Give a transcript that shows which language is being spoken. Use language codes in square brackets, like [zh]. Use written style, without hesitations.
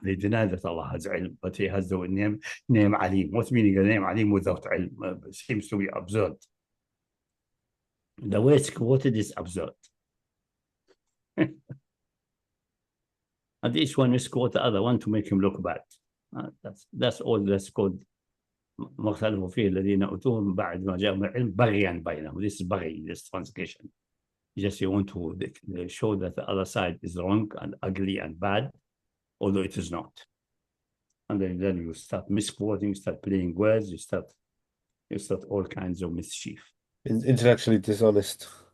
[en] They deny that Allah has ilm, but He has the name Alim. What's meaning the name Alim without ilm? Seems to be absurd. The way it's quoted is absurd. And each one misquote the other one to make him look bad. That's all that's called [ar] مختلف فيه الذين أوتوه بعد ما جاءهم العلم بغيا بينهم. [en] This is baghi, this translation. Just you want to show that the other side is wrong and ugly and bad, although it is not. And then you start misquoting, start playing words, you start all kinds of mischief. Intellectually dishonest.